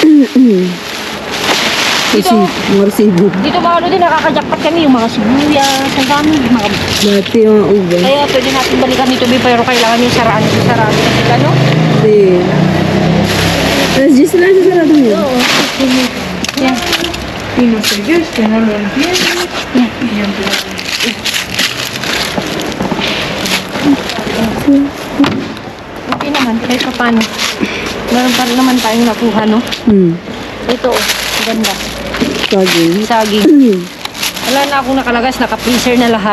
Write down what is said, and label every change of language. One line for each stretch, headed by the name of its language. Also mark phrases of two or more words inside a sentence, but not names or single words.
Filipino: Kasi, mga resibo. Dito mga ludi, nakakajakpat kami. Yung mga sibuyas, ang dami. Mga Dati yung mga uban. Kaya pwede natin balikan nito, pero kailangan yung saraan kasi ano? Kasi, alas 10 na sa sarado yun. Oo. Yan.
Spanish: Y no sé yo, es que no lo entiendo. Y yo en plan,
Filipino: Okay naman, kahit pa paano. Meron pa rin naman tayong nakuha, no? Ito, oh, ganda. Saging. Saging. Wala na akong nakalagas, naka-freezer na lahat.